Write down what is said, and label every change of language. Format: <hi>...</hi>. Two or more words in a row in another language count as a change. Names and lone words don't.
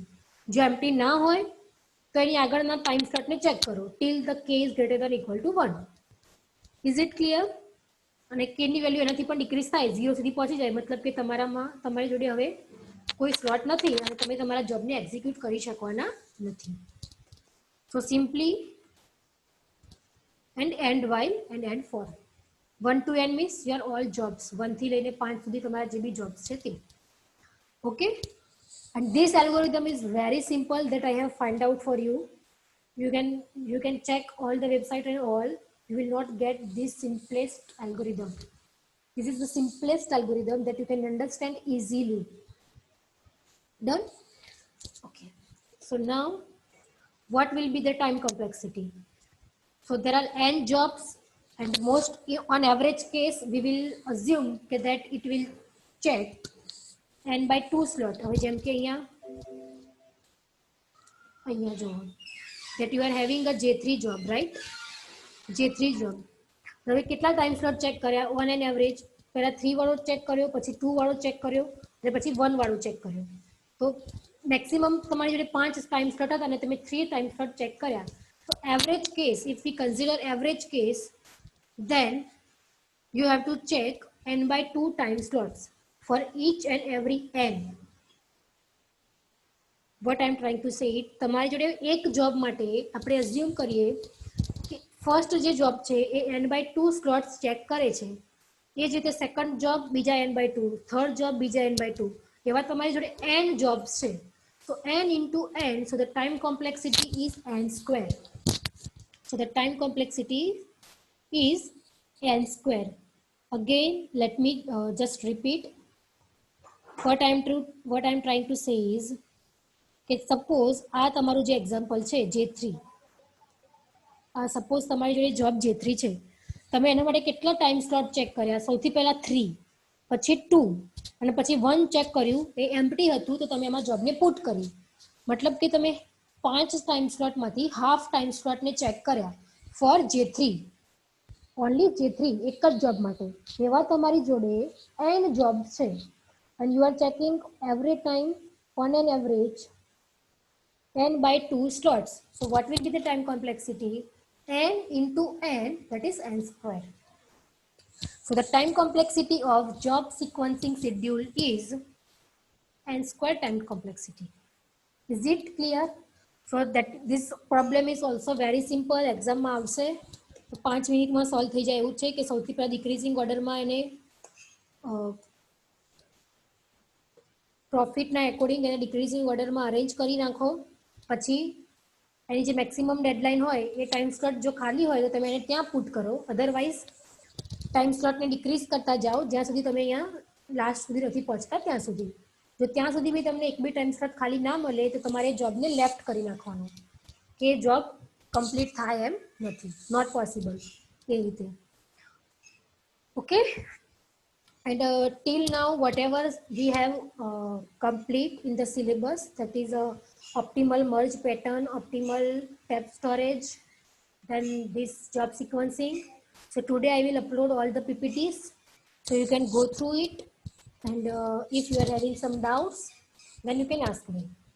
<gu>જો એમ્પ્ટી ના હોય તો એની આગળના</gu> <en>time slotને</en> <gu>ચેક કરો</gu> <en>till the K is greater than equal to</en> <gu>1.</gu> <en>is it clear?</en> <gu>અને કેની વેલ્યુ એનાથી પણ ડિક્રીઝ થાય, 0 સુધી પહોંચી જાય, મતલબ કે તમારી જોડે હવે કોઈ સ્લોટ નથી અને તમે તમારા જોબને એક્ઝિક્યુટ કરી શકવાના નથી.</gu> <en>So simply and while and for 1 to n means your all jobs</en> <gu>1 થી લઈને 5 સુધી તમારા જે બી</gu> <en>jobs</en> <gu>છે તે.</gu> <en>Okay, and this algorithm is very simple that I have find out for you. You can check all the website and all, you will not get this simplest algorithm. This is the simplest algorithm that you can understand easily. Done? Okay, so now what will be the time complexity? So there are n jobs and most on average case we will assume that it will check n by 2 slot.</en> <gu>હવે જેમ કે અહીંયા જો</gu> <en>that you are having a J3 job, right? J3 job.</en> <gu>હવે કેટલા</gu> <en>time slot</en> <gu>ચેક કર્યા</gu> <en>on an average?</en> <gu>પહેલા 3 વાળો ચેક કર્યો, પછી 2 વાળો ચેક કર્યો અને પછી 1 વાળો ચેક કર્યો. તો મેક્સિમમ તમારી જોડે 5</gu> <en>time slot</en> <gu>હતા અને તમે 3</gu> <en>time slot</en> <gu>ચેક કર્યા.</gu> <en>So average case, if we consider average case, then you have to check n by 2 time slots for each and every n. What I am trying to say,</en> <gu>તમારી જોડે એક જોબ માટે આપણે અઝ્યુમ કરીએ કે ફર્સ્ટ જે જોબ છે એ</gu> <en>n by 2 slots</en> <gu>ચેક કરે છે, એ જ રીતે</gu> <en>second job</en> <gu>બીજા</gu> <en>n by 2, third job</en> <gu>બીજા</gu> <en>n by 2,</en> <gu>એવા તમારી જોડે</gu> <en>n jobs</en> <gu>છે.</gu> <en>So n into n, so the time complexity is n square. So the time complexity is n square. Again, let me just repeat. What I am trying to say is,</en> <gu>કે સપોઝ આ તમારું જે એક્ઝામ્પલ છે J3, આ સપોઝ તમારી જોડે જોબ J3 છે, તમે એના માટે કેટલા</gu> <en>time slot</en> <gu>ચેક કર્યા? સૌથી પહેલા 3, પછી 2 અને પછી 1 ચેક કર્યું, એ એમ્પ્ટી હતું તો તમે એમાં જોબને પુટ કરી. મતલબ કે તમે 5</gu> <en>time slotમાંથી half time slotને</en> <gu>ચેક કર્યા</gu> <en>for J3, only J3</en> <gu>એક જ જોબ માટે. એવા તમારી જોડે n જોબ્સ છે</gu> <en>and you are checking every time on an average n by 2 slots. So what will be the time complexity? N into n, that is n square. So the time complexity of job sequencing schedule is n square time complexity. Is it clear? So that this problem is also very simple.</en> <gu>Exam માં આવશે તો 5 મિનિટમાં સોલ્વ થઈ જાય એવું છે કે સૌથી પહેલા</gu> <en>decreasing orderમાં</en> <gu>એને પ્રોફિટના એકોર્ડિંગ એને</gu> <en>decreasing orderમાં</en> <gu>અરેન્જ કરી નાખો. પછી એની જે મેક્સિમમ ડેડલાઇન હોય એ</gu> <en>time slot</en> <gu>જો ખાલી હોય તો તમે એને ત્યાં પુટ કરો. અધરવાઇઝ</gu> <en>time slotને</en> <gu>ડિક્રીઝ કરતા જાઓ જ્યાં સુધી તમે અહીંયા લાસ્ટ સુધી નથી પહોંચતા ત્યાં સુધી. જો ત્યાં સુધી બી તમને એક બી</gu> <en>time slot</en> <gu>ખાલી ના મળે તો તમારે જોબને લેફ્ટ કરી નાખવાનું કે</gu> <en>job complete</en> <gu>થાય એમ નથી,</gu> <en>not possible</en> <gu>એ રીતે. ઓકે,</gu> <en>and till now whatever we have complete in the syllabus, that is optimal merge pattern, optimal tab storage, then this job sequencing. So today I will upload all the PPTs so you can go through it, and if you are having some doubts then you can ask me.</en>